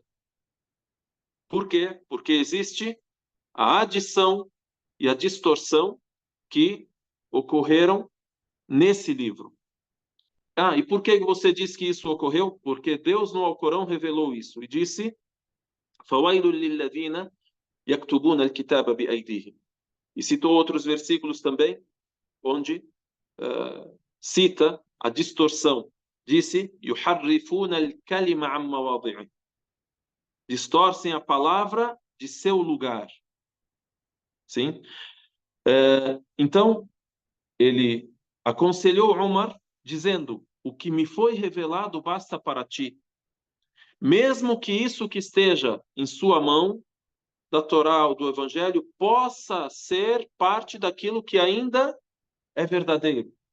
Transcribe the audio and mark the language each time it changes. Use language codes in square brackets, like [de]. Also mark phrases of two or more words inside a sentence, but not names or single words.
[pt] Por quê? Porque existe a adição e a distorção que ocorreram nesse livro. E por que você diz que isso ocorreu? Porque Deus no Alcorão revelou isso e disse: [ar] "فويل للذين يكتبون الكتاب بأيديهم." [pt] E citou outros versículos também, onde cita a distorção. Disse: [ar] "يحرفون الكلم عن مواضعه." [pt] Distorcem a palavra de seu lugar. Sim? Então, ele aconselhou Umar, dizendo: "O que me foi revelado basta para ti. Mesmo que isso que esteja em sua mão, da Torá ou do Evangelho, possa ser parte daquilo que ainda é verdadeiro.